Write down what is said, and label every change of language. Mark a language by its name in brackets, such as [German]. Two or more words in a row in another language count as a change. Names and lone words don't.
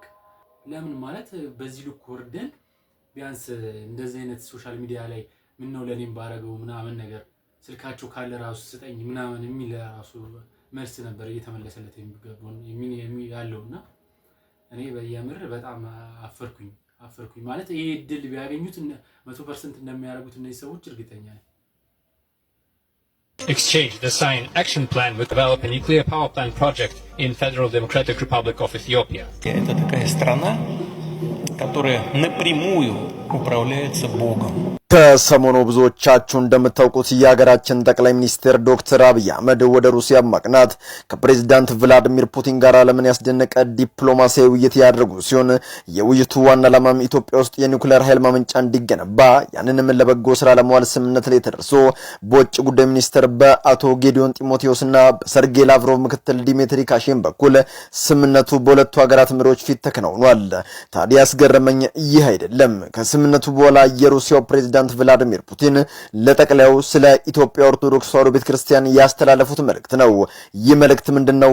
[Amharic] ለምን ማለት በዚህ ልክ ወርደን ቢያንስ እንደዚህ አይነት [English] social media [Amharic] ላይ ምነው ለኔም ባረገው ምናምን ነገር ስልካቸው ካለ ራሱ ስጠኝ ምናምን የሚል ራሱ መልስ ነበር እየተመለሰለት የሚገባው ያለውና እኔ በየምር በጣም አፈርኩኝ ማለት ይሄ እድል ቢያገኙት 100% እንደሚያደርጉት እነዚህ ሰዎች እርግጠኛ ነኝ። [English] Exchange the signed action plan to develop a nuclear power plant project in Federal Democratic Republic of Ethiopia. [Russian] Это такая страна, которая напрямую управляется Богом. [Amharic] ከሰሞኑ ብዙዎቻችሁ እንደምታውቁት የሀገራችን ጠቅላይ ሚኒስትር ዶክተር አብይ አህመድ ወደ ሩሲያ ማቅናት ከፕሬዝዳንት ቭላዲሚር ፑቲን ጋር ዓለምን ያስደነቀ ዲፕሎማሲያዊ ውይይት ያደረጉ ሲሆን የውይይቱ ዋና ዓላማም ኢትዮጵያ ውስጥ የኒውክሌር ኃይል ማመንጫ እንዲገነባ ያንንም ለበጎ ስራ ለማዋል ስምምነት ላይ ተደርሶ በውጭ ጉዳይ ሚኒስትር በአቶ ጌዲዮን ጢሞቴዎስና በሰርጌይ ላቭሮቭ ምክትል ዲሚትሪ ካሼን በኩል ስምምነቱ በሁለቱ ሀገራት መሪዎች ፊት ተከናውኗል። ታዲያ ያስገረመኝ ይህ አይደለም። ከስምምነቱ በኋላ የሩሲያው ፕሬዝዳንት ቭላዲሚር ፑቲን ለጠቅላዩ ስለ ኢትዮጵያ ኦርቶዶክስ ተዋሕዶ ቤተክርስቲያን ያስተላለፉት መልእክት ነው። ይህ መልእክት ምንድነው?